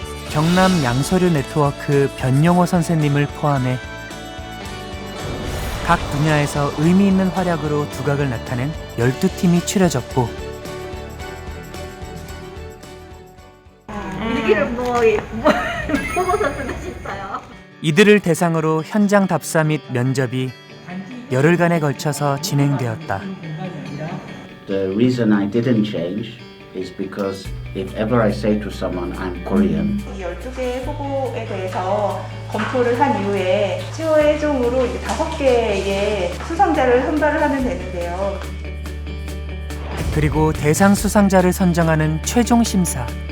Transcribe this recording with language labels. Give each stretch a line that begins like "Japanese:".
Korean: 경남 양서류 네트워크 변용호 선생님을 포함해 각 분야에서 의미 있는 활약으로 두각을 나타낸 12팀이 추려졌고 일기를 보고서 쓰고 싶어요. 이들을 대상으로 현장 답사 및 면접이 열흘간에 걸쳐서 진행되었다.
English: The reason I didn't change is because if ever I say to someone I'm Korean,
Korean: 이 12개의 후보에 대해서 검토를 한 이후에 최종으로 5개의 수상자를 선발을 하면 되는데요. 그리고 대상 수상자를 선정하는 최종 심사.